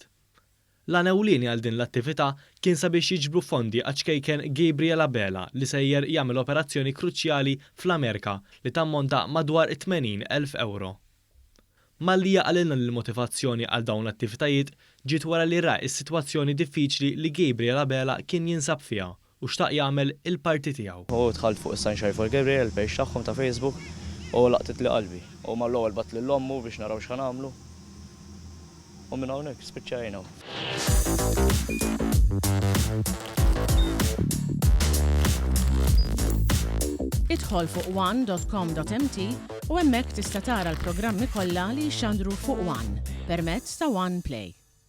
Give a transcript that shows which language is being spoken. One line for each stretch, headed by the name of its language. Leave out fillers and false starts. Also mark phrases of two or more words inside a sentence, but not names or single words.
Maltese: L-għan ewlieni għal din l-attività kien sabiex jiġbru fondi għaċkejken Gabriel Abela li sejjer jagħmel operazzjoni kruċjali fl-Amerika li tammonta madwar 80,000 euro. Mallija għalilna l-motivazzjoni għal dawn l-attivitajiet ġiet wara li ra is-sitwazzjoni diffiċli li Gabriel Abela kien jinsab fiha u xtaq jagħmel il-parti tiegħu. U dħalt fuq is-Sunshine for Gabriel page tagħhom ta' Facebook u laqtet li qalbi. U mal-ewwel bat lil ommu biex naraw x'ħan nagħmlu. U minn hawnhekk spiċċajna. Idħol fuq one.com.mt u hemmhekk tista' tara l-programmi kollha li jxandru fuq One permezz ta' One Play.